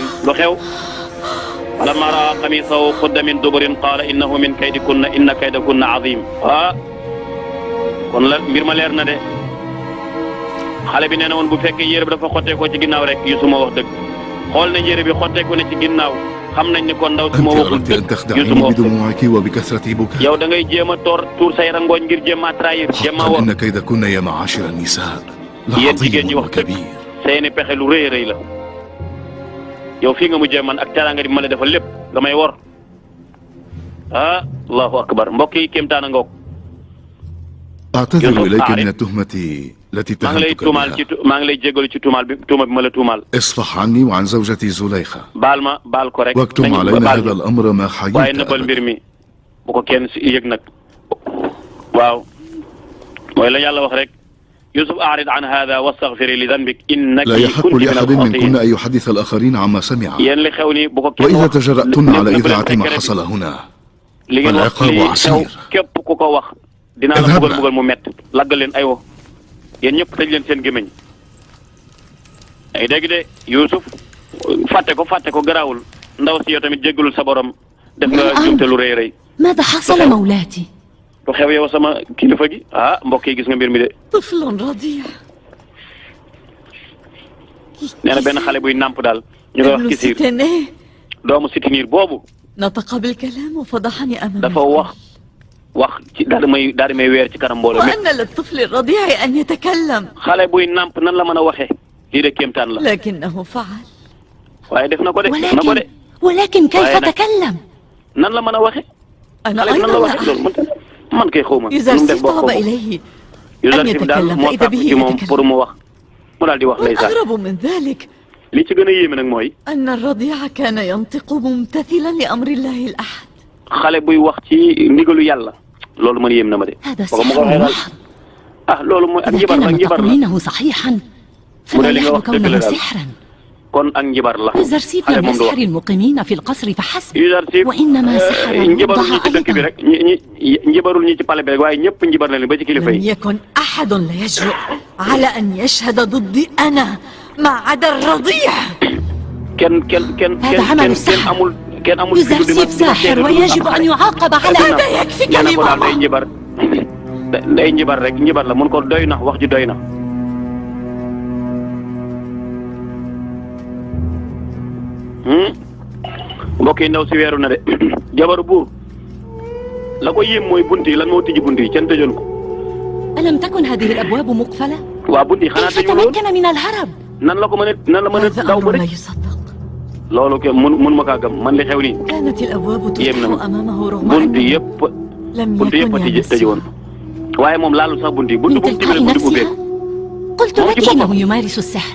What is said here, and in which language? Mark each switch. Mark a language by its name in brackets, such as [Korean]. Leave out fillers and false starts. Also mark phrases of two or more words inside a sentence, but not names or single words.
[Wolof] lu xew [Arabic] فلما رأى قميصه قد من دبر قال إنه من كيدكن إن كيدكن عظيم [Wolof] ah kon la mbir ma leer na de xale bi nee na woon bu fekkee yére bi dafa xotteekoo ci ginnaaw rek Yusuf moo wax dëgg xool nañ yére bi xotteeku ne ci ginnaaw xam nañ ni kon ndaw si moo waxul dëgg yow da ngay jéem a tuur say rangooñ ngir jéem a trahir jéem a wax yéen jigéen ñi wax dëgg seeni pexe lu rëy rëy la yow fii nga mujjee man ak teraanga di ma la defal lépp nga may wor ah [Arabic] الله أكبر [Wolof] mbokk yi kéemtaan a ngoog [Arabic] أعتذر إليك من التهمة التي اتهمتك بها. [Wolof] maa ngi lay jégalu ci tuuma bi ma la tuumaal. [Arabic] اصفح عني وعن زوجتي زليخة. [Wolof] baal ko rek. [Arabic] واكتم علينا هذا الأمر ما حييت. [Wolof] waaye nëbbal mbir mi bu ko kenn si yëg nag waaw mooy la yàlla wax rek [Arabic] يوسف أعرض عن هذا واستغفري لذنبك إنك لا يحق لأحد منكن أن يحدث الآخرين عما سمع. وإذا تجرأتن على إذاعة ما حصل هنا فالعقاب عسير. [Wolof] dinaa la bugal mu métti laggal leen aywa yéen ñëpp tëj leen seen gémmiñ ay dégg de Youssouf fàtte ko garaawul ndaw si yow tamit jéggalul sa borom def nga jumte lu rëy rëy. [Arabic] ماذا حصل مولاتي؟ [Wolof] lu xew yow sama kilifa gi ah mbokk yi gis nga mbir mi de. [Arabic] طفل رضيع. [Wolof] nee na benn xale buy nàmp daal ñu koy wax Kisiir doomu Sitiniir boobu. [Arabic] نطق بالكلام وفضحني أمام [Wolof] dafa wax ci daal di may weer ci kanam mbooloo. [Arabic] وأن للطفل الرضيع أن يتكلم. [Wolof] xale buy nàmp nan la mën a waxee lii de kéemtaan la. [Arabic] لكنه فعل. [Wolof] waaye def na ko de. def na ko de. [Arabic] ولكن كيف تكلم؟ [Wolof] nan la mën a waxee. [Arabic] أنا [Wolof] xale bi nan la waxee loolu man kay xaw ma. [Arabic] يزرسيف طلب إليه أن يتكلم فإذا به [Wolof] pour mu wax mu daal di wax lay sax. [Arabic] والأغرب من ذلك [Wolof] li ci gën a yéeme nag mooy. [Arabic] أن الرضيع كان ينطق ممتثلا لأمر الله الأحد. [Wolof] xale buy wax ci ndigalu yàlla. loolu man yéem na ma de. [Arabic] هذا سحر محض. [Wolof] loolu mooy ak njibar la njibar la. [Arabic] تقولينه صحيحا فلا يحل كونه سحرا. [Wolof] kon ak njibar la. [Arabic] يوزرسيف لم يسحر المقيمين في القصر فحسب. [Wolof] Yuzarsif [Arabic] وإنما سحر [Wolof] njibarul ñi ci dëkk bi rek njibarul ñi ci pale bi rek waaye ñëpp njibar na leen ba ci kilifa yi. [Arabic] لم يكن أحد لا يجرؤ على أن يشهد ضدي أنا ما عدا الرضيع. هذا عمل السحر. يوزرسيف ساحر ويجب أن يعاقب على هذا يكفيك يا ماما. [Wolof] day njibar rek njibar la mun ko doy na wax ji doy na. mbokk yi ndaw si weeru na de jabaru buur la ko yéem mooy bunt yi lan moo tijji bunt yi kenn tëjoon ko. [Arabic] ألم تكن هذه الأبواب مقفلة؟ كيف تمكن من الهرب؟ هذا لا يصدق. كانت الأبواب تفتح أمامه رغم أنه لم يكن يمسها. من تلقاء نفسها قلت لك إنه يمارس السحر.